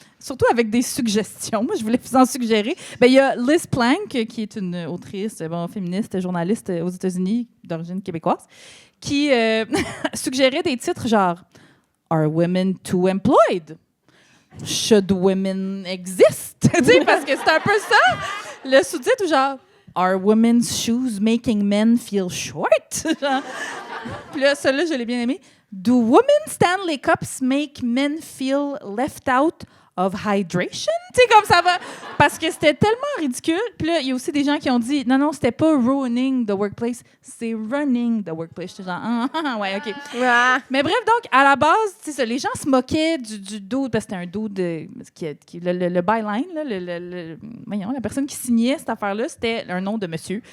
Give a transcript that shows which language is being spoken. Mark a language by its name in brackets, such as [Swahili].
[French] Surtout avec des suggestions. Moi, je voulais vous en suggérer. Ben, il y a Liz Plank, qui est une autrice, féministe, journaliste aux États-Unis, d'origine québécoise, qui suggérait des titres genre « [English] Are women too employed? » Should women exist? [French] Parce que c'est un peu ça. Le sous-titre, genre, [English] Are women's shoes making men feel short? [French] Puis là, celui-là, je l'ai bien aimé. [English] Do women's Stanley Cups make men feel left out of hydration? [French] Tu sais, comme ça va. Parce que c'était tellement ridicule. Puis là, il y a aussi des gens qui ont dit non, c'était pas [English] ruining the workplace, [French] c'est [English] running the workplace. [French] J'étais genre, ouais, OK. Mais bref, donc, à la base, tu sais, les gens se moquaient du dude, parce que c'était un dude le byline, là, voyons, la personne qui signait cette affaire-là, c'était un nom de monsieur.